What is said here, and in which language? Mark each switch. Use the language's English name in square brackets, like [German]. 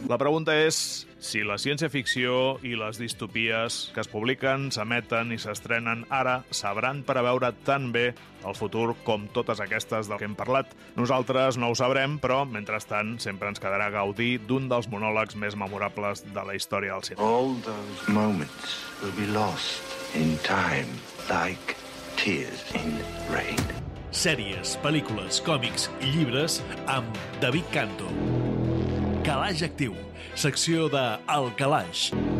[Catalan] La pregunta és si la ciència-ficció i les distopies que es publiquen, s'emeten i s'estrenen ara sabran preveure tan bé el futur com totes aquestes del que hem parlat. Nosaltres no ho sabrem, però, mentrestant, sempre ens quedarà gaudir d'un dels monòlegs més memorables de la història del cinema. [English] All those moments will be lost in time like tears in rain. [Catalan] Sèries, pel·lícules, còmics i llibres amb David Canto. Calaix Actiu, secció de El Calaix.